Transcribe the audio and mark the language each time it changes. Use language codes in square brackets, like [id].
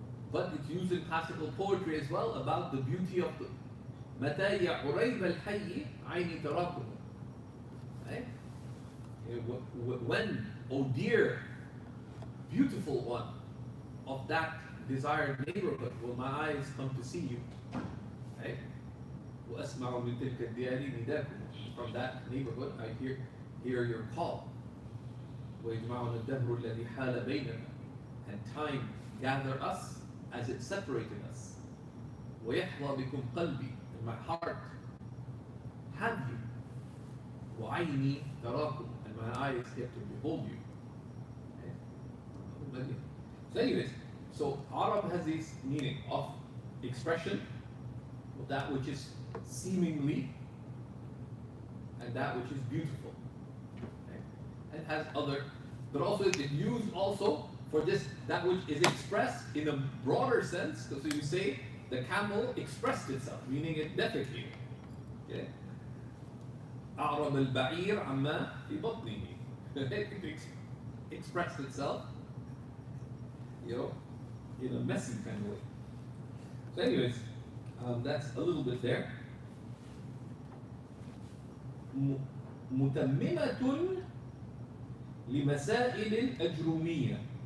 [en] But it's used in classical poetry as well about the beauty of the [ar] متى يا عريب الحي عيني تراكم. [en] Right? When, oh dear, beautiful one of that desired neighborhood, will my eyes come to see you. Right? [ar] وأسمع من تلك الديار نداكم. [en] From that neighborhood, I hear your call. [ar] ويجمعنا الدهر الذي حال بيننا. [en] And time gather us as it separated us. [ar] ويحظى بكم قلبي. [en] And my heart have you. [ar] وعيني تراكم. [en] And my eyes get to behold you. Okay? So anyways, so Arab has this meaning of expression, of that which is seemingly and that which is beautiful. Okay? And has other, but also it's used also for this, that which is expressed in a broader sense. So you say the camel expressed itself, meaning it defecated. Okay? [ar] أعرب البعير عما في بطنه. [en] It expressed itself, in a messy kind of way. So anyways, that's a little bit there. [ar] متممة لمسائل الأجرومية.